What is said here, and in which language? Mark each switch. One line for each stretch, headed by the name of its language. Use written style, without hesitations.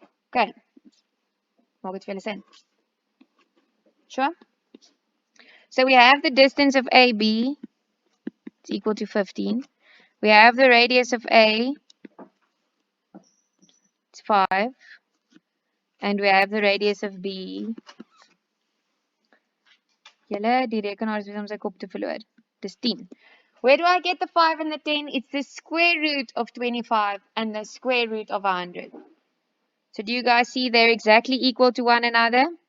Afrikaans: Okay. Maak dit vir julle sin? Sure?
English: So we have the distance of AB. It's equal to 15. We have the radius of A. It's 5. And we have the radius of B.
Afrikaans: Julle, die rekenaar is besig om sy kop te verloor. Dis 10.
English: Where do I get the 5 and the 10? It's the square root of 25 and the square root of 100. So do you guys see they're exactly equal to one another?